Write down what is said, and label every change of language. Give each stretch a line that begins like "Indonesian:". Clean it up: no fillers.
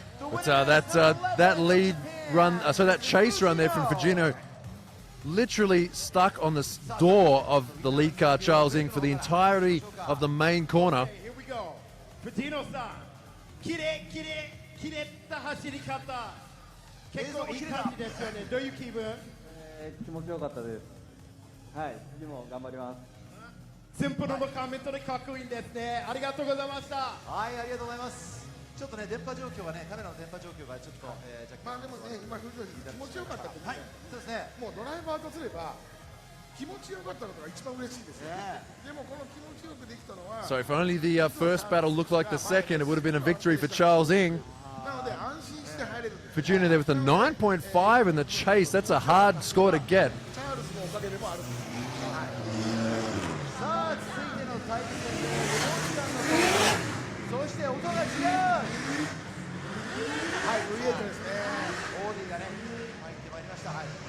English: But that lead run, so that chase run there from Fujino, literally stuck on the door of the lead car Charles Ng for the entirety of the main corner. Here we go.
Japanese: Fujino-san, きれった走り方。結構いい感じですよね。どういう気分？気持ちよかったです。はい、次も頑張ります。先方のコメントでかっこいいんですね。ありがとうございました。はい、ありがとうございます。ちょっとね、電波状況がね、カメラの電波状況がちょっと、まあでもね、今藤田気持ちよかったってね、はい、そうですね。もうドライバーとすれば気持ちよかったのが一番嬉しいですね。でもこの気持ちよくできたのは。
English: So if only the first battle looked like the second, it would have been a victory for Charles Ng.
Japanese: なので安心して入れるんです。
English: Fujino there with a 9.5 in the chase. That's a hard score to get.
Japanese: チャールズのおかげでもあるんです。さあ、続いての対戦で4時間のそして音が違う。はい、V8 ですね。オーディがね、入ってまいりました。はい。